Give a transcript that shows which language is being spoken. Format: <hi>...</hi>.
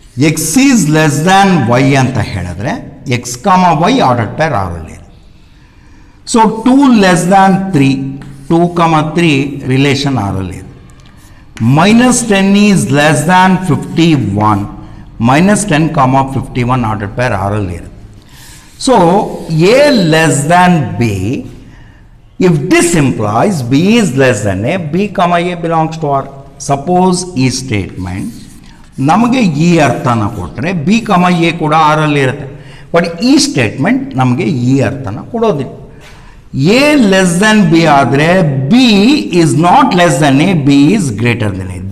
<en>X is less than y ಅಂತ ಹೇಳಿದ್ರೆ x, y ordered pair ಆರಲ್ಲಿ ಇರುತ್ತೆ. ಸೊ 2 ಲೆಸ್ ದ್ಯಾನ್ 3, 2, 3 ರಿಲೇಷನ್ ಆರಲ್ಲಿ ಇದೆ. -10 is less than 51, -10, 51 ordered pair ಆರಲ್ಲಿ ಇರುತ್ತೆ. So a less than b, if this implies b is less than a, b, a belongs to R.</en> <kn>Suppose ಈ statement ನಮಗೆ ಈ ಅರ್ಥನ ಕೊಟ್ಟರೆ ಬಿ, ಎ ಕೂಡ ಆರಲ್ಲಿ ಇರುತ್ತೆ.</kn> <en>but</en> <kn>ಈ ಸ್ಟೇಟ್ಮೆಂಟ್ ನಮಗೆ ಈ ಅರ್ಥನ ಕೊಡೋದಿಲ್ಲ.</kn> <en>A less than b ಆದರೆ b is not less than a, b is greater than a.</en>